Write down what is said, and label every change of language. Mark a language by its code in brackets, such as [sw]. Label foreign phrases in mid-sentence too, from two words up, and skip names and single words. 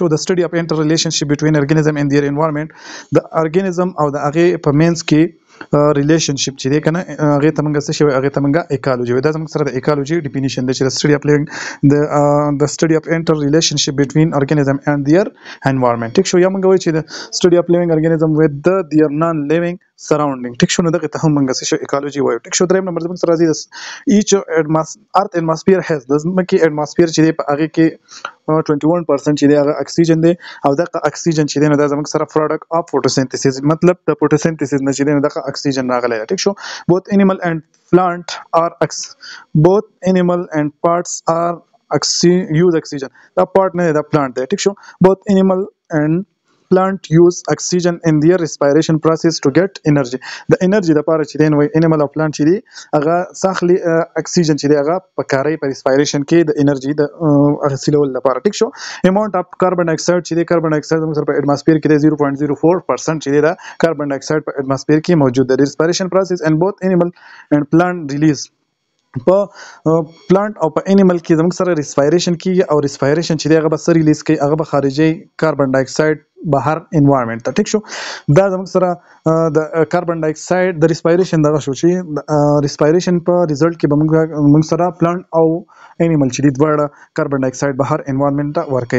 [ps] د [en] study of inter relationship between organism and their environment. [ps] د ارګانیزم او د هغه په مینس کې ریلیشنشپ چې دی کنه هغه ته موږ څه شوی هغه ته موږ ایکالوجي وایو. دا زموږ سره د ایکالوجي ډیفینیشن دی چې د [en] study of [ps] د [en] study of inter relationship between organism and their environment. [ps] ټیک شو. یا موږ وایو چې د [en] study of living organism with their non living surrounding. [ps] ټیک شو. نو دغه ته هم موږ څه شو ایکالوجي وایو. ټیک شو. دریم نمبر زموږ سره راځي د ایچ [en] earth atmosphere has [ps] د ځمکې اټماسفیر چې دی په هغه کې 21% چې دی هغه اکسیجن دی او دغه اکسیجن چې دی نو دا زموږ سره [en] product of photosynthesis [ps] مطلب د فوټوسنتھسس نه چې دی نو دغه اکسیجن راغلی. ټیک شو. [en] both animal and plant are use oxygen. [ps] دا پارت نه دا پلانٹ دی. ټیک شو. [en] both animal and plant use oxygen in their respiration process to get energy. [ps] د انرژي لپاره چې دی نو انیمل او پلانٹ چې دی هغه ساخلی اکسیجن چې دی هغه په کاري په ریسپایریشن کې د انرژي د حاصلولو لپاره. ټیک شو. [en] amount of carbon dioxide [ps] چې دی [en] carbon dioxide [ps] موږ سره په اټماسفیر کې دی 0.04% چې دی دا [en] carbon dioxide [ps] په اټماسفیر کې موجود دی. [en] respiration process and both animal and plant release [ps] په پلانټ او په انیمل کې زموږ سره ریسپایریشن کیږي او ریسپایریشن چې دی هغه به څه ریلیز کوي هغه به خارجي [en] carbon dioxide [ps] بهر انوایرنمنت ته. ټیک شو. دا زموږ سره د [en] carbon dioxide [ps] د ریسپایریشن دغه شو چې ریسپایریشن په ریزلټ کې به موږ سره پلانټ او انیمل چې دی دواړه [en] carbon dioxide [ps] بهر انوایرنمنت ته ورکوي.